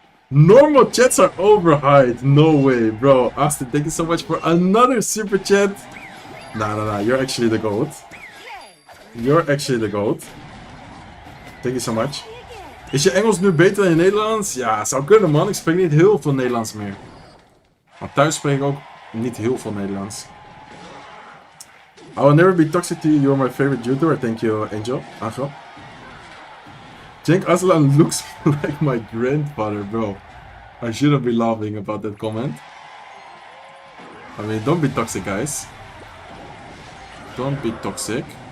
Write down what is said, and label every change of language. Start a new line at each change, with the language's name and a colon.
English: Normal chats are overhyped. No way, bro. Austin, thank you so much for another super chat. Nah. You're actually the GOAT. You're actually the GOAT. Thank you so much.
Dutch: Is je Engels nu beter dan je Nederlands? Ja, zou kunnen, man. Ik spreek niet heel veel Nederlands meer. Maar thuis spreek ik ook niet heel veel Nederlands.
English: I will never be toxic to you. You're my favorite YouTuber. Thank you, Angel. Cenk Aslan looks like my grandfather, bro. I shouldn't be laughing about that comment. I mean, don't be toxic, guys. Don't be toxic.